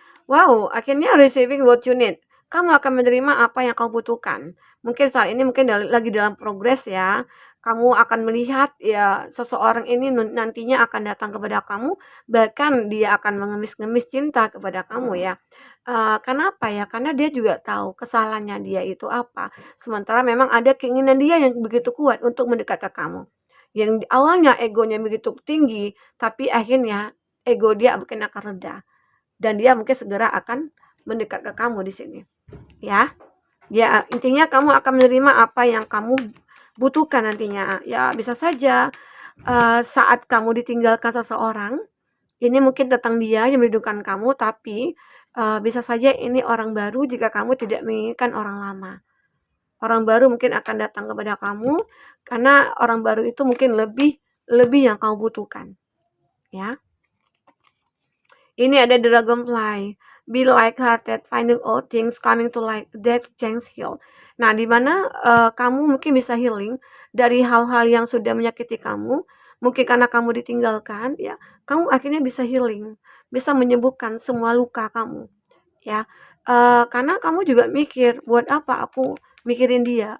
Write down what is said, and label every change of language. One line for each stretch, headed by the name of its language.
English: Wow,
Indonesian: akhirnya
English: receiving what you need.
Indonesian: Kamu akan menerima apa yang kamu butuhkan. Mungkin saat ini mungkin lagi dalam progres ya. Kamu akan melihat ya seseorang ini nantinya akan datang kepada kamu, bahkan dia akan mengemis-ngemis cinta kepada kamu ya. Kenapa ya? Karena dia juga tahu kesalahannya dia itu apa. Sementara memang ada keinginan dia yang begitu kuat untuk mendekat ke kamu. Yang awalnya egonya begitu tinggi, tapi akhirnya ego dia mungkin akan reda dan dia mungkin segera akan mendekat ke kamu di sini. Ya. Ya, intinya kamu akan menerima apa yang kamu butuhkan nantinya. Ya, bisa saja saat kamu ditinggalkan seseorang, ini mungkin tentang dia yang merindukan kamu, tapi bisa saja ini orang baru jika kamu tidak menginginkan orang lama. Orang baru mungkin akan datang kepada kamu karena orang baru itu mungkin lebih yang kamu butuhkan. Ya. Ini ada dragonfly.
English: Be light-hearted, finding all things coming to light, that change heal.
Indonesian: Nah, di mana kamu mungkin bisa healing dari hal-hal yang sudah menyakiti kamu, mungkin karena kamu ditinggalkan, ya, kamu akhirnya bisa healing, bisa menyembuhkan semua luka kamu, ya. Karena kamu juga mikir, buat apa aku mikirin dia?